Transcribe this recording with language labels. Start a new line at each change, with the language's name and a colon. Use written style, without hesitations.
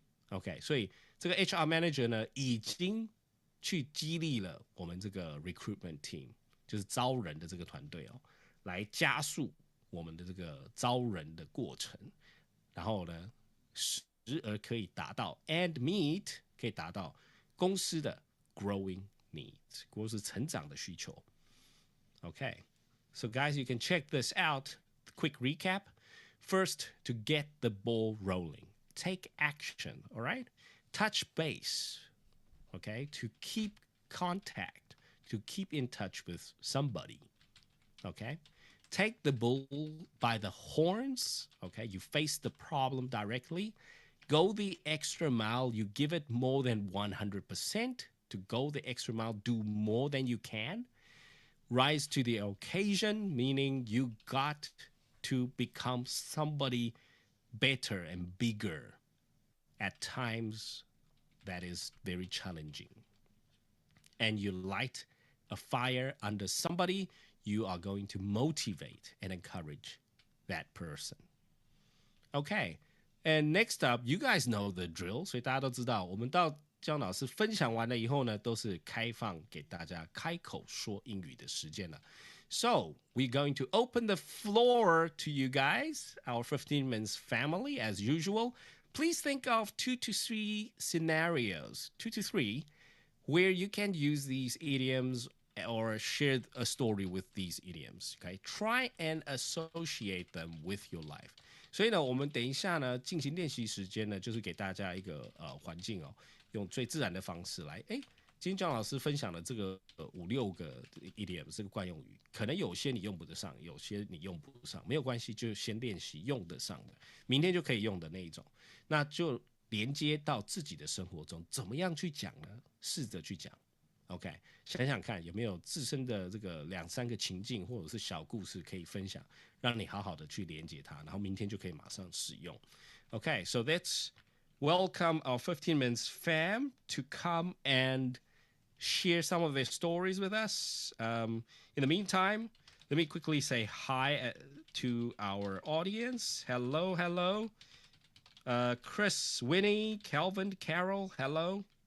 Chinese: OK， 所以这个 HR manager 呢，已经去激励了我们这个 recruitment team， 就是招人的这个团队哦，来加速我们的这个招人的过程，然后呢，时而可以达到
English: and meet
Chinese: 可以达到公司的 growing needs， 公司成长的需求。
English: Okay, so guys, you can check this out. Quick recap. First, to get the ball rolling, take action, all right? Touch base, okay? To keep contact, to keep in touch with somebody, okay? take the bull by the horns. Okay, you face the problem directly. Go the extra mile. You give it more than 100% to go the extra mile, do more than you can. Rise to the occasion, meaning you got to become somebody better and bigger at times that is very challenging. And you light a fire under somebody, you are going to motivate and encourage that person. Okay. And next up, you guys know the drill.
Chinese: 所以大家都知道，我们到姜老师分享完了以后呢，都是开放给大家开口说英语的时间了。
English: So we're going to open the floor to you guys, our 15 minutes family, as usual. Please think of 2 to 3 scenarios, 2 to 3, where you can use these idioms or share a story with these idioms. Okay, try and associate them with your life.
Chinese: 所以呢，我们等一下呢进行练习时间呢，就是给大家一个环境哦，用最自然的方式来。哎，今天姜老师分享的这个5-6个 idiom 这个惯用语，可能有些你用不得上，有些你用不上，没有关系，就先练习用得上的，明天就可以用的那一种，那就连接到自己的生活中，怎么样去讲呢？试着去讲。 OK， 想想看有没有自身的这个2-3个情境或者是小故事可以分享，让你好好的去连接它，然后明天就可以马上使用。
English: Okay, so let's welcome our 15 minutes fam to come and share some of their stories with us. In the meantime, let me quickly say hi to our audience. Hello, hello. Chris, Winnie, Calvin, Carol, hello.